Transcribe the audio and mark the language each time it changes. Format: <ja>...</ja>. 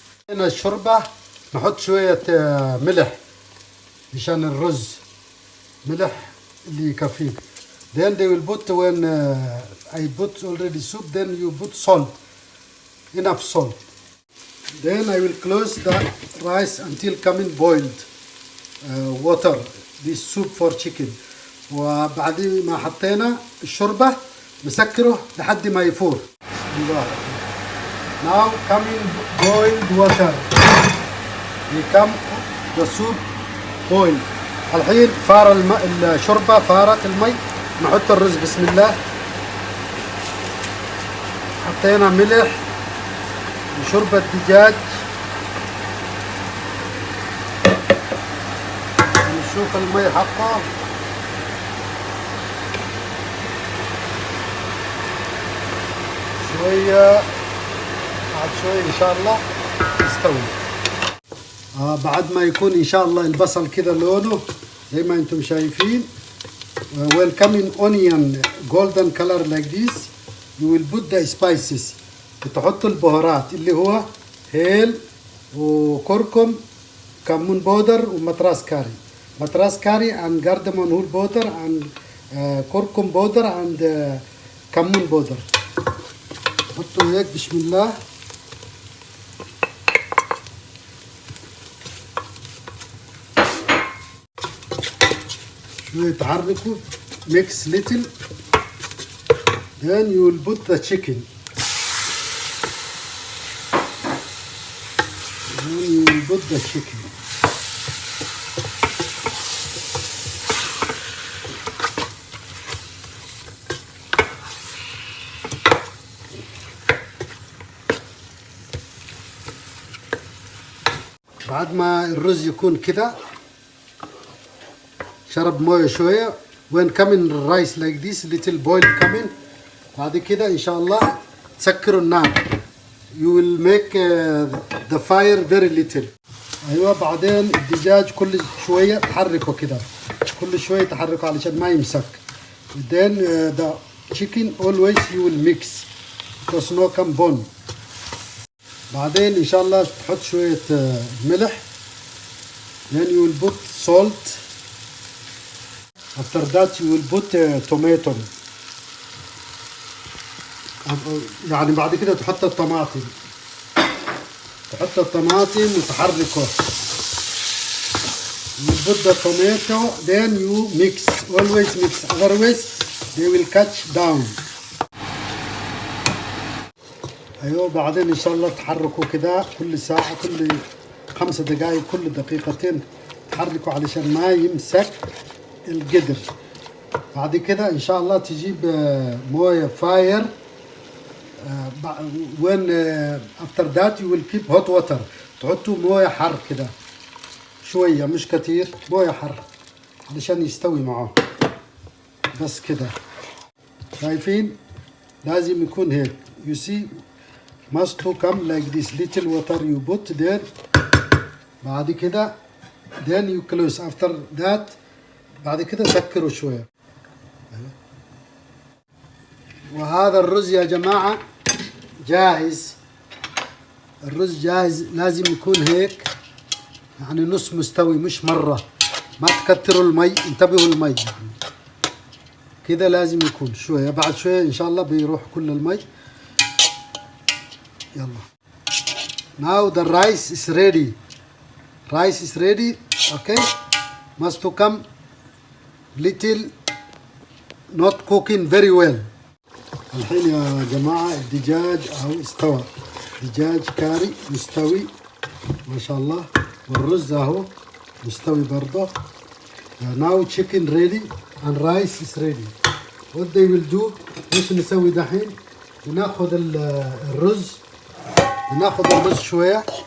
<ar>هنا الشوربة نحط شوية ملح مشان الرز، ملح اللي يكفيك.</ar> <en>Then they will put when I put already soup. Then you put salt, enough salt. Then I will close the rice until coming boiled water. This soup for chicken.</en> <ar>وبعد ما حطينا الشوربة نسكره لحد ما يفور.</ar> <en>Now coming boiled water. become the soup boiled.</en> <ar>الحين فار الشوربة فارت المي. نحط الرز. بسم الله. حطينا ملح وشوربة دجاج. نشوف المي حقه. شوية بعد شوية إن شاء الله يستوي. بعد ما يكون إن شاء الله البصل كده لونه زي ما أنتم شايفين.</ar> <en>When coming onion golden color like this, you will put the spices.</en> <ar>بتحط البهارات اللي هو هيل وكركم، كمون بودر ومطراس كاري. مطراس كاري</ar> <en>and cardamom whole powder and</en> <ar>كركم بودر</ar> <en>and</en> <ar>كمون بودر. حطوا هيك. بسم الله. شوية تحركوا.</ar> <en>mix little. Then you will put the chicken. Then you will put the chicken.</en> <ar>بعد ما الرز يكون كده شرب مويه شويه.</ar> <en>when coming rice like this little boil coming.</en> <ar>بعد كده ان شاء الله تسكروا النار.</ar> <en>you will make the fire very little.</en> <ar>ايوه. بعدين الدجاج كل شويه تحركه كده، كل شويه تحركه علشان ما يمسك.</ar> <en>then the chicken always you will mix because no come bone.</en> <ar>بعدين ان شاء الله تحط شويه ملح.</ar> <en>then you will put salt. after that you will put tomato.</en> <ar>يعني بعد كده تحط الطماطم. تحط الطماطم وتحركه.</ar> <en>you put the tomato. then you mix. always mix otherwise they will catch down.</en> <ar>ايوه. بعدين ان شاء الله تحركوا كده كل ساعة، كل 5 دقائق، كل دقيقتين تحركوا علشان ما يمسك القدر. بعد كده ان شاء الله تجيب مويه فاير.</ar> <en>when after that you will keep hot water.</en> <ar>تحطوا مويه حر كده شوية مش كتير، مويه حر علشان يستوي معاه. بس كده. شايفين؟ لازم يكون هيك.</ar> <en>you see must to come like this little water you put there.</en> <ar>بعد كده</ar> <en>then you close. after that</en> <ar>بعد كده سكروا شوية. وهذا الرز يا جماعة جاهز. الرز جاهز. لازم يكون هيك يعني نص مستوي مش مرة. ما تكتروا المي. انتبهوا المي يعني. كده لازم يكون شوية. بعد شوية ان شاء الله بيروح كل المي.</ar> <en>يلا. now the rice is ready. rice is ready. okay. must to come little not cooking very well.</en> <ar>الحين يا جماعة الدجاج اهو استوى. دجاج كاري مستوي ما شاء الله. والرز اهو مستوي برضه.</ar> <en>now chicken ready and rice is ready. what they will do</en> <ar>ايش نسوي دحين؟ بناخذ الرز. بناخذ الرز شوية</ar>